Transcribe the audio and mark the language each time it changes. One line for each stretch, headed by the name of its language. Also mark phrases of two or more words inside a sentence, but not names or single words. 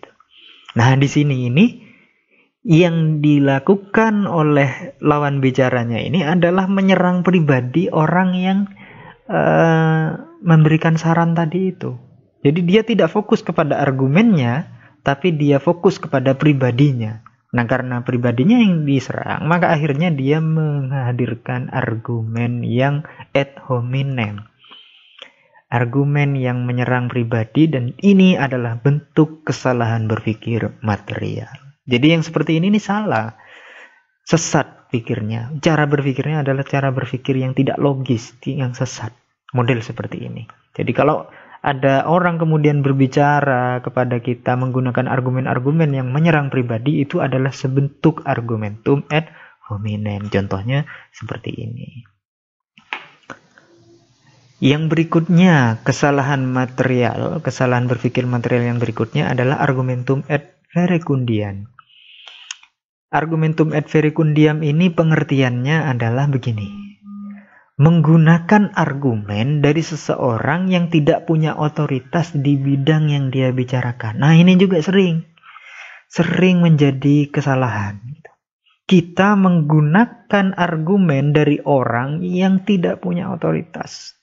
Indonesian: Nah di sini ini yang dilakukan oleh lawan bicaranya ini adalah menyerang pribadi orang yang memberikan saran tadi itu. Jadi dia tidak fokus kepada argumennya, tapi dia fokus kepada pribadinya. Nah, karena pribadinya yang diserang, maka akhirnya dia menghadirkan argumen yang
Latin: ad hominem.
Indonesian: Argumen yang menyerang pribadi, dan ini adalah bentuk kesalahan berpikir material. Jadi yang seperti ini salah. Sesat pikirnya. Cara berpikirnya adalah cara berpikir yang tidak logis, yang sesat. Model seperti ini. Jadi kalau ada orang kemudian berbicara kepada kita menggunakan argumen-argumen yang menyerang pribadi, itu adalah sebentuk
Latin: argumentum ad hominem.
Indonesian: Contohnya seperti ini. Yang berikutnya, kesalahan berpikir material yang berikutnya adalah
Latin: argumentum ad verecundiam. Argumentum ad verecundiam
Indonesian: ini pengertiannya adalah begini. Menggunakan argumen dari seseorang yang tidak punya otoritas di bidang yang dia bicarakan. Nah, ini juga sering menjadi kesalahan. Kita menggunakan argumen dari orang yang tidak punya otoritas.